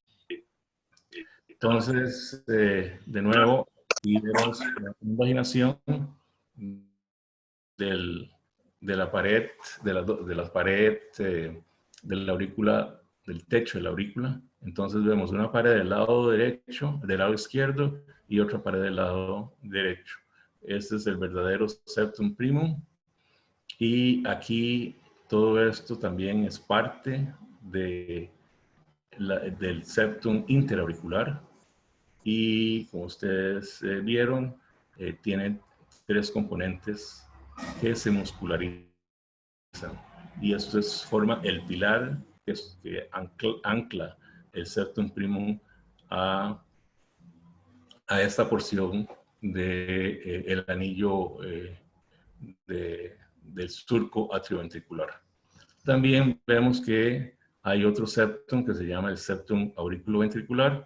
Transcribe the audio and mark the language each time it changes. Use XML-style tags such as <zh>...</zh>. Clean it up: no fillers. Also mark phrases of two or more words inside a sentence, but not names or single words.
<es>Entonces, de nuevo, aquí vemos la invaginación de la pared, de la pared de la aurícula, del techo de la aurícula. Entonces vemos una pared del lado derecho, del lado izquierdo, y otra pared del lado derecho. Este es el verdadero septum primum. Y aquí todo esto también es parte del septum interauricular. Y como ustedes vieron, tiene tres componentes que se muscularizan. Y eso forma el pilar que ancla el septum primum a esta porción del anillo del surco atrioventricular. También vemos que hay otro septum que se llama el septum auriculoventricular.</es>